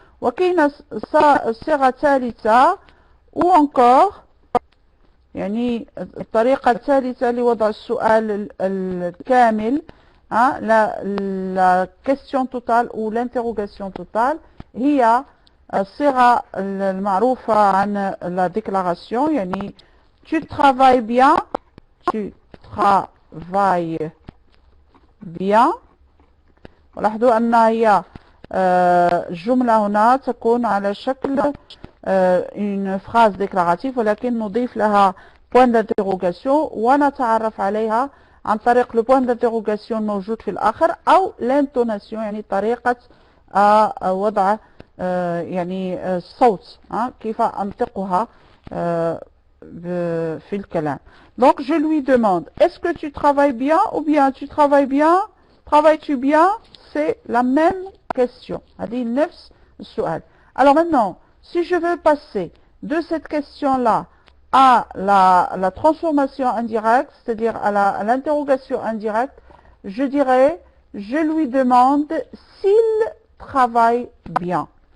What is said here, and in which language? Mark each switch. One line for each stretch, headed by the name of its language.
Arabic: وكاينة الصيغة الثالثة
French: ou encore
Arabic: يعني الطريقة الثالثة لوضع السؤال الكامل
French: la question totale ou l'interrogation totale
Arabic: هي الصيغة المعروفة عن la déclaration.
French: يعني tu travailles bien.
Arabic: ولاحظوا أنها هي الجملة هنا تكون على شكل une phrase déclarative ولكن نضيف لها point d'interrogation ونتعرف عليها عن طريق le point d'interrogation الموجود في الآخر أو l'intonation يعني طريقة وضع يعني الصوت كيف أنطقها في الكلام.
French: Donc je lui demande est-ce que tu travailles bien ou bien tu travailles bien, travailles-tu bien? C'est la même question.
Arabic: هذه نفس السؤال.
French: Alors maintenant si je veux passer de cette question-là à la transformation indirecte, c'est-à-dire à l'interrogation indirecte, je dirais, je lui demande s'il travaille bien.